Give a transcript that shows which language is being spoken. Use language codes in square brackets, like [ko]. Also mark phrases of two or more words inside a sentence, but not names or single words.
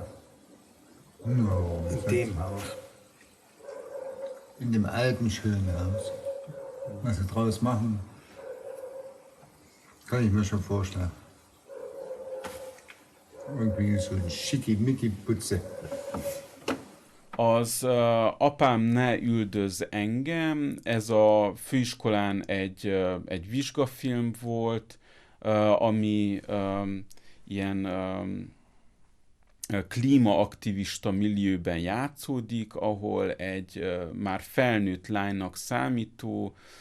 [de] No, in dem Haus. in dem alten schönen Haus. Was sie draus machen, kann ich mir schon vorstellen. Irgendwie so ein schickimicki-Putze. [hu] Az Apám ne üldöz engem, ez a főiskolán egy vizsgafilm volt, ami ilyen klímaaktivista millióben játszódik, ahol egy már felnőtt lánynak számító